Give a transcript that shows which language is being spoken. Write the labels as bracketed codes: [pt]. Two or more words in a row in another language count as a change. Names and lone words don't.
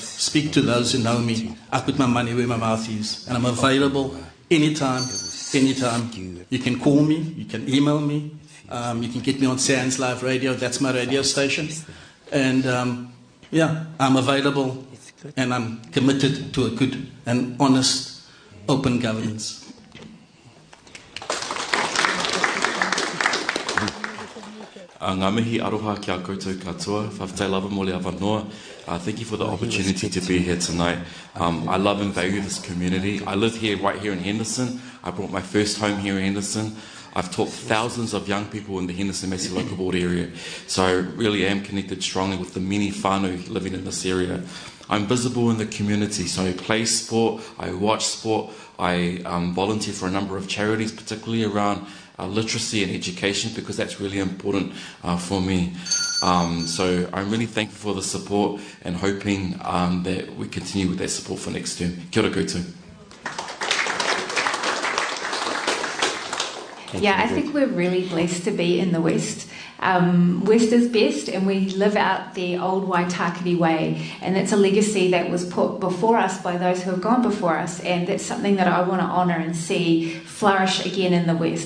[en] Speak to those who know me. I put my money where my mouth is, and I'm available anytime. You can call me, you can email me, you can get me on Sands Live Radio, that's my radio station. And I'm available, and I'm committed to a good and honest, open governance. [mi] Ngā mihi aroha kia koutou katoa, [sm] whawhtai lava mo le awanoa. [en] Thank you for the opportunity to be here tonight. I love and value this community. I live here, right here in Henderson. I brought my first home here in Henderson. I've taught thousands of young people in the Henderson-Massey Local Board area. So I really am connected strongly with the many whānau living in this area. I'm visible in the community, so I play sport, I watch sport, I volunteer for a number of charities, particularly around literacy and education, because that's really important for me. So I'm really thankful for the support and hoping that we continue with that support for next term. [mi] Kia ora koutou. [en] Yeah, I think we're really blessed to be in the West. West is best, and we live out the old Waitakere way, and it's a legacy that was put before us by those who have gone before us, and that's something that I want to honour and see flourish again in the West.